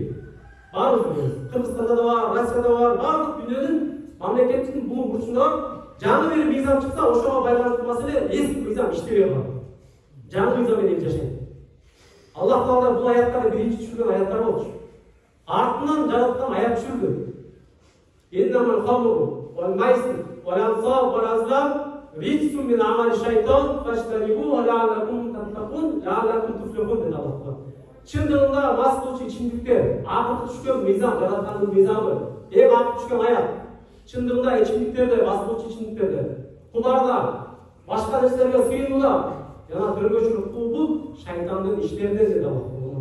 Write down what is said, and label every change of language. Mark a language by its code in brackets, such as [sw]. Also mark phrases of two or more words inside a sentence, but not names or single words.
[ky] Барлыгыбыз Кыргызстанда да бар, Россияда бар, барлык дүйнөнүн мамлекеттин бул бурчунда жаңы бир мыйзам чыкса, ошого байланыштуу маселе эски мыйзам иштебей калат. Жаңы мыйзам менен жашайт. Аллах Таала бул аяттарды биринчи түшүргөн аяттар болчу. Артынан жараткан аят түшүрдү. [ar] إنما الخمر والميسر والأنصاب والأزلام رجس من عمل الشيطان فاجتنبوه لعلكم تتقون لعلكم تفلحون dedi Аллах Таала. [ky] Чындыгында мас болчу ичимдиктер, акыркы түшкөн мыйзам, жараткандын мыйзамы, эң акыркы түшкөн аят. Чындыгында ичимдиктерде, мас болчу ичимдиктерде, кумарда, башка нерселерге сыйынууда жана төргөчүлүк бул шайтандын иштеринен dedi Аллах Таала.